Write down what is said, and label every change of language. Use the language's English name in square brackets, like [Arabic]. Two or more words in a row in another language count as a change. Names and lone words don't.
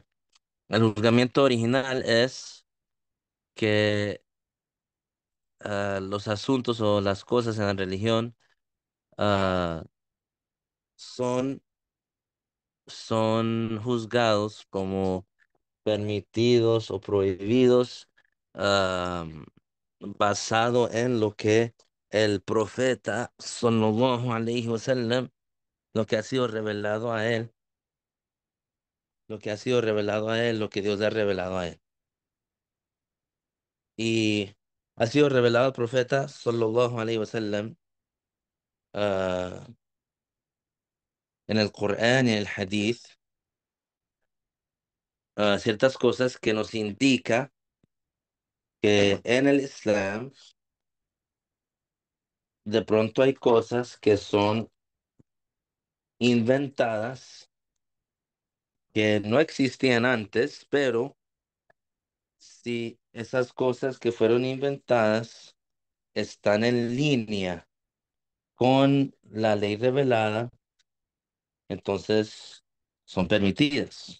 [Spanish] El juzgamiento original es que los asuntos o las cosas en la religión ah, son, son juzgados como permitidos o prohibidos, ah, basado en lo que el profeta [Arabic] صلى الله عليه وسلم, [Spanish] lo que ha sido revelado a él, lo que ha sido revelado a él, lo que Dios le ha revelado a él. Y ha sido revelado al profeta [Arabic] صلى الله عليه وسلم, [Spanish] ah, en el Corán y en el Hadith, ciertas cosas que nos indica que en el Islam de pronto hay cosas que son inventadas, que no existían antes, pero si esas cosas que fueron inventadas están en línea con la ley revelada, entonces son permitidas.